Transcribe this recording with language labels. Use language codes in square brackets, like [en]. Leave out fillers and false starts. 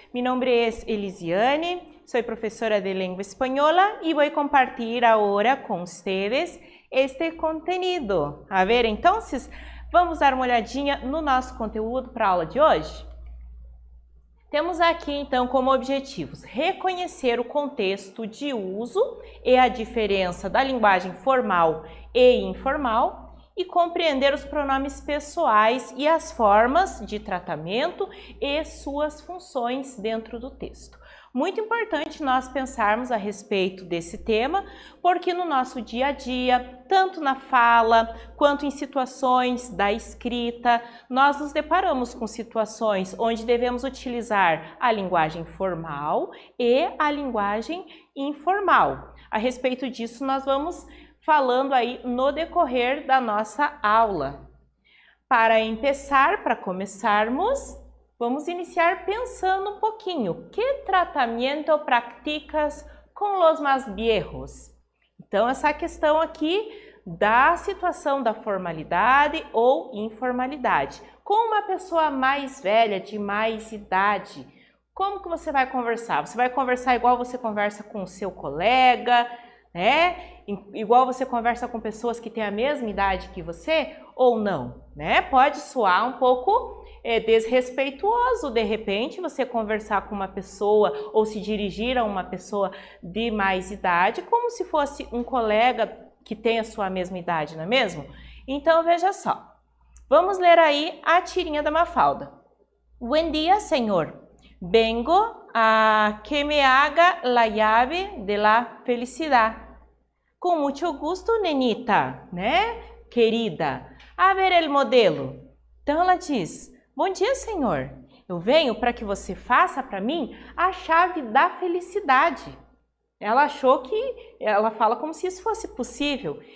[es] Mi nombre es Elisiane, soy profesora de lengua española y voy a compartir ahora con ustedes este conteúdo. A ver, entonces, [pt] vamos dar uma olhadinha no nosso conteúdo para a aula de hoje? Temos aqui, então, como objetivos reconhecer o contexto de uso e a diferença da linguagem formal e informal e compreender os pronomes pessoais e as formas de tratamento e suas funções dentro do texto. Muito importante nós pensarmos a respeito desse tema, porque no nosso dia a dia, tanto na fala quanto em situações da escrita, nós nos deparamos com situações onde devemos utilizar a linguagem formal e a linguagem informal. A respeito disso, nós vamos falando aí no decorrer da nossa aula. Para começarmos, vamos iniciar pensando um pouquinho. [es] Que tratamento practicas com los más viejos? [pt] Então, essa questão aqui da situação da formalidade ou informalidade. Com uma pessoa mais velha, de mais idade, como que você vai conversar? Você vai conversar igual você conversa com o seu colega, né? Igual você conversa com pessoas que têm a mesma idade que você ou não, né? Pode soar um pouco desrespeituoso, de repente, você conversar com uma pessoa ou se dirigir a uma pessoa de mais idade, como se fosse um colega que tem a sua mesma idade, não é mesmo? Então, veja só. Vamos ler aí a tirinha da Mafalda. [es] Buen día, señor. Vengo a que me haga la llave de la felicidad. Com muito gusto, nenita, [pt] né? Querida. [es] A ver el modelo. [pt] Então, ela diz: bom dia, senhor. Eu venho para que você faça para mim a chave da felicidade. Ela achou que ela fala como se isso fosse possível.